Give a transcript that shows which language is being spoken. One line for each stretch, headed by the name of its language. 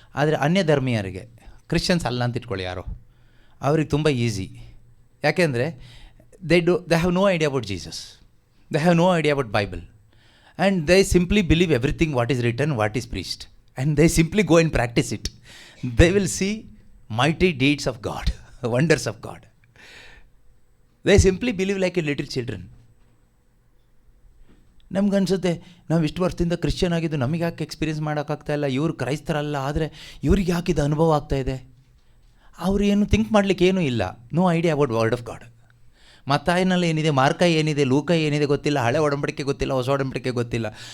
Kannada: ಆದರೆ ಅನ್ಯ ಧರ್ಮೀಯರಿಗೆ, ಕ್ರಿಶ್ಚಿಯನ್ಸ್ ಅಲ್ಲ ಅಂತ ಇಟ್ಕೊಳ್ಳಿ ಯಾರೋ, ಅವ್ರಿಗೆ ತುಂಬ ಈಸಿ. ಯಾಕೆಂದರೆ
English: They have no idea about Jesus, they have no idea about Bible, and they simply believe everything what is written, what is preached, and they simply go and practise it. They will see mighty deeds of God, wonders of God. They simply believe like a little children.
Kannada: ನಮ್ಗನ್ಸುತ್ತೆ ನಾವು ಇಷ್ಟು ವರ್ಷದಿಂದ Christian ಆಗಿದ್ದು ನಮಗೆ ಯಾಕೆ experience ಮಾಡೋಕ್ಕಾಗ್ತಾಯಿಲ್ಲ, ಇವರು ಕ್ರೈಸ್ತರಲ್ಲ ಆದರೆ ಇವ್ರಿಗೆ ಯಾಕೆ ಇದು ಅನುಭವ ಆಗ್ತಾಯಿದೆ. ಅವ್ರು ಏನು ಥಿಂಕ್ ಮಾಡಲಿಕ್ಕೆ ಏನೂ ಇಲ್ಲ,
English: No idea about word of God.
Kannada: ಮತ್ತಾಯನಲ್ಲಿ ಏನಿದೆ, ಮಾರ್ಕ ಏನಿದೆ, ಲೂಕ ಏನಿದೆ ಗೊತ್ತಿಲ್ಲ, ಹಳೆ ಒಡಂಬಡಿಕೆ ಗೊತ್ತಿಲ್ಲ, ಹೊಸ ಒಡಂಬಡಿಕೆ ಗೊತ್ತಿಲ್ಲ.